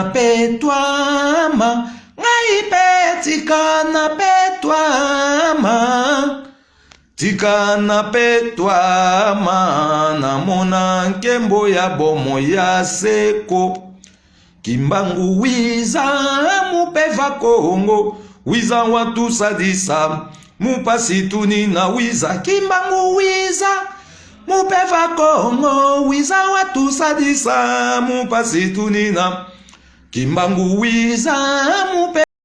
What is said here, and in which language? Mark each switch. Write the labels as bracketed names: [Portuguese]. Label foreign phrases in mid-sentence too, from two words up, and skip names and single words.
[Lingala] petwama ngai pe tika na petwama tika na petwama [Kongo] namona nkembo ya bomo ya seko kimbangu wiza mupeva Kongo wiza watu sadisa mupasi tuni na wiza kimbangu wiza mupeva Kongo wiza watu sadisa mupasi tuni na kimbangu wiza mupeva